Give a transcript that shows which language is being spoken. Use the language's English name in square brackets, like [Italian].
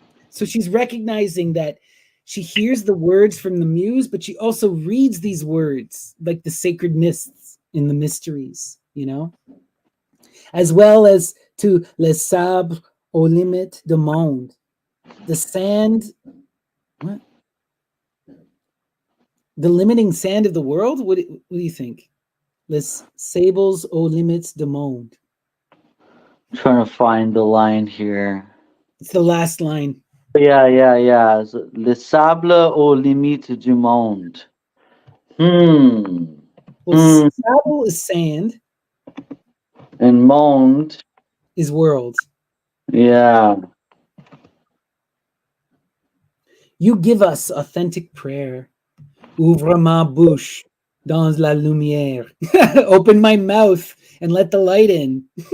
[English] So she's recognizing that she hears the words from the muse, but she also reads these words like the sacred mists in the mysteries, you know, as well as to [French] les sabres au limite du monde, [English] the sand, what? The limiting sand of the world? What do you think? [French] Les sables aux limites du monde. [English] I'm trying to find the line here. It's the last line. [French] Yeah. Les sables aux limites du monde. Hmm. Well, Hmm. [English] Sable is sand, And Mond. is world. Yeah. You give us authentic prayer. [French] Ouvre ma bouche dans la lumière. [English] Open my mouth and let the light in.